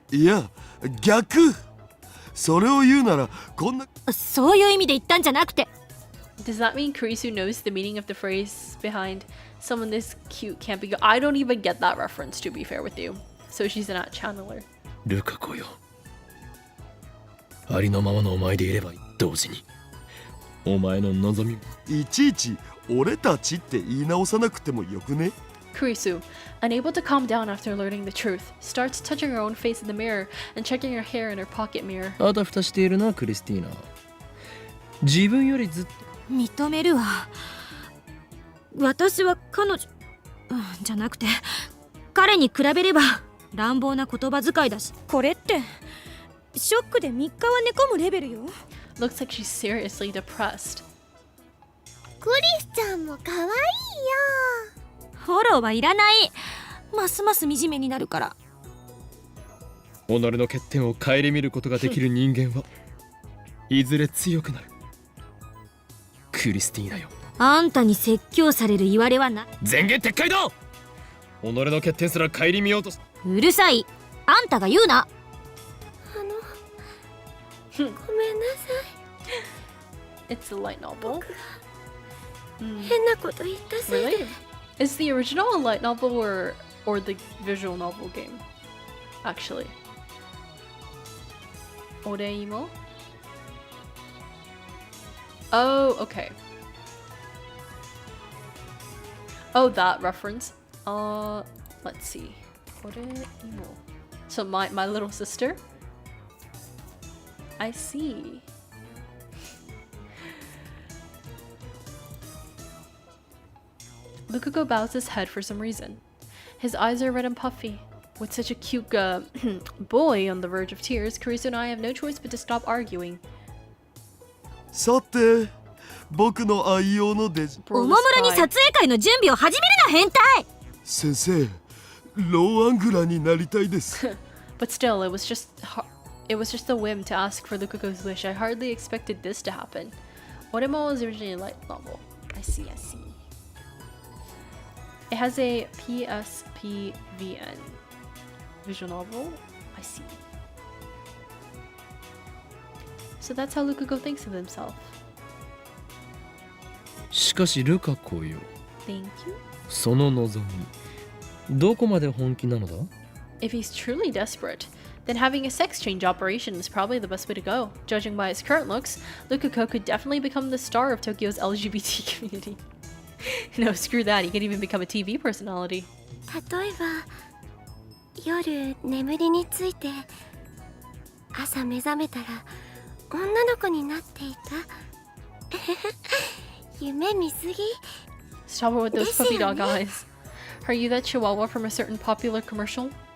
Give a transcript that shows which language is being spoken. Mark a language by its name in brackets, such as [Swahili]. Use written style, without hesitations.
[Japanese] いや逆、それを言うならこんな。そういう意味で言ったんじゃなくて。 [English] Does that mean Kurisu knows the meaning of the phrase behind someone this cute can't be good? I don't even get that reference, to be fair with you. So she's not a channeler. [Japanese] ルカ子よ、ありのままのお前でいれば同時にお前の望み。いちいち俺たちって言い直さなくてもよくね？ [English] Kurisu, unable to calm down after learning the truth, starts touching her own face in the mirror and checking her hair in her pocket mirror. [Japanese] あたふたしているなクリスティーナ。自分よりずっと。認めるわ。私は彼女、じゃなくて彼に比べれば乱暴な言葉遣いだし、これってショックで3日は寝込むレベルよ。 [English] Looks like she's seriously depressed. [Japanese] クリスちゃんも可愛いよ。フォローはいらない。ますます惨めになるから。己の欠点を顧みることができる人間はいずれ強くなる。クリスティーナよ、あんたに説教される言われはな。前言撤回だ。己の欠点すら顧みようとし。うるさい、あんたが言うな。ごめんなさ [English] It's a light novel. [Japanese] い。変なこと言ったせいで。 [English] Really? Is the original a light novel or the visual novel game? Actually. Oreimo? Oh, okay. Oh, that reference. Let's see. Oreimo. So my little sister? I see. Lukaku bows his head for some reason. His eyes are red and puffy. With such a cute boy on the verge of tears, Kurisu and I have no choice but to stop arguing. [Japanese] さて僕の愛用のデジ。おもむろに撮影会の準備を始めるな、変態。先生、ローアングラーになりたいです。 [English] But still, it was just a whim to ask for Lukaku's wish. I hardly expected this to happen. Oremo was originally a light novel. I see. It has a PSPVN visual novel. I see. So that's how Lukaku thinks of himself. [Japanese] しかしルカ子よ、 [English] Thank you. [Japanese] その望みどこまで本気なのだ？ [English] If he's truly desperate, then having a sex change operation is probably the best way to go. Judging by his current looks, Lukaku could definitely become the star of Tokyo's LGBT community. No, screw that. He could even become a TV personality. [Japanese] 例えば夜眠りについて朝目覚めたら女の子になっていた。夢見すぎ。 [English] Stop it with those puppy dog eyes. Are you that chihuahua from a certain popular commercial?